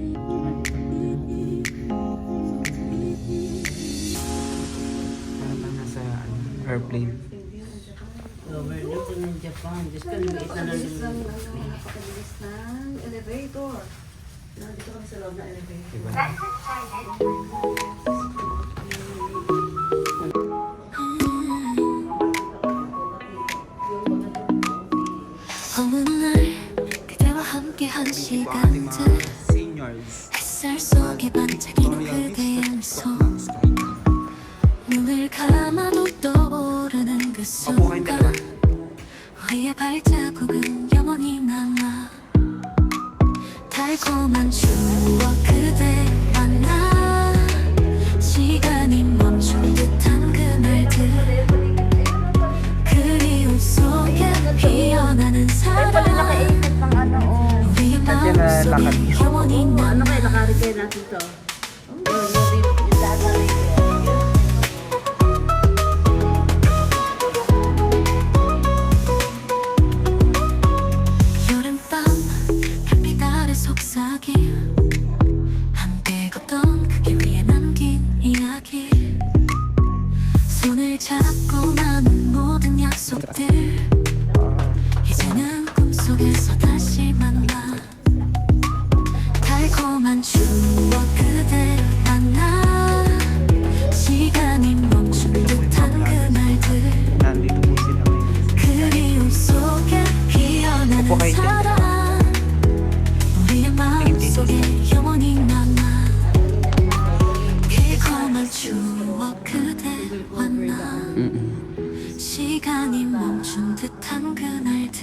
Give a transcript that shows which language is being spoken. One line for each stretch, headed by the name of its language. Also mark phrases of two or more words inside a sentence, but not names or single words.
Filipino: Parang lang nasa airplane. Overlook ng Japan. Diyos ko, lumiit na lang yung Napakabilis ng elevator. Nandito kami sa loob ng elevator. Diba?
Korean: 어느 날 그대와 함께한
Filipino: Ito po ang ating mga
Korean: 시간들
Filipino: seniors.
Korean: 햇살 속에 반짝이는 그대의 미소 눈을 감아도 떠오르는 그
Filipino: Opo kayong dalawa.
Korean: 순간 우리의 발자국은 영원히 남아 달콤한 추억 그대와 나 시간이 멈춘 듯한 그날들 그리움 속에 피어나는 사랑 우리의 마음속에 영원히
Filipino: ano
Korean: 남아
Filipino: kayo, nakari kayo natin to.
Korean: 여름밤 별빛 아래 속삭임 함께 걷던 그 길 위에 남긴 이야기 손을 잡고 나눈 모든 약속들 이제는 꿈속에서 다시 만나 달콤한 추억 그대와 나 시간이 멈춘 듯한 그날들
Filipino: Nandito po sila ngayon.
Korean: 그리움 속에 피어나는 오빠 가있대. 사랑 우리의 마음속에 영원히 남아 달콤한 추억 그대와 나 시간이 멈춘 듯한 그날들